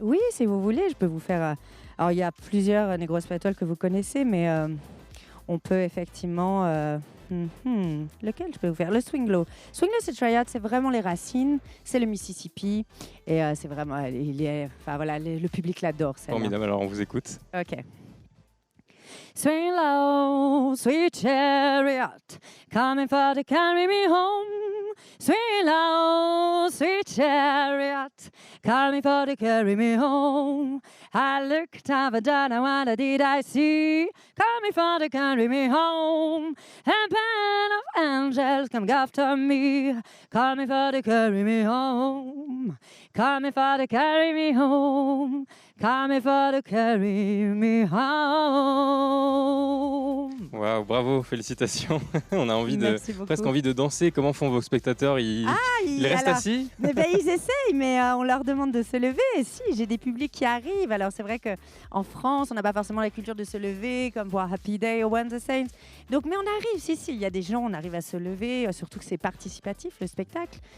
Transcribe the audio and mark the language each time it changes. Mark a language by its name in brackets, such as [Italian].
[French] Oui, si vous voulez, je peux vous faire... Alors il y a plusieurs négro spirituals que vous connaissez, mais on peut effectivement... Lequel je peux vous faire ? Le Swing Low. Swing Low, c'est Triad, c'est vraiment les racines, c'est le Mississippi. Et c'est vraiment... le public l'adore. Formidable, alors on vous écoute. Ok. [English] Swing low, sweet chariot, coming for to carry me home. Swing low, sweet chariot, coming for to carry me home. I looked up and down, and what did I see? Coming for to carry me home. A band of angels come after me, coming for to carry me home. Coming for to carry me home. Coming for to carry me home. [French] Waouh, bravo, félicitations. On a Merci beaucoup. presque envie de danser. Comment font vos spectateurs? Ils restent alors, assis? Ils essayent, mais on leur demande de se lever. Et si, j'ai des publics qui arrivent. Alors c'est vrai qu'en France, on n'a pas forcément la culture de se lever, comme pour Happy Day ou When the Saints. Donc, mais on arrive, si, il y a des gens, on arrive à se lever, surtout que c'est participatif, le spectacle.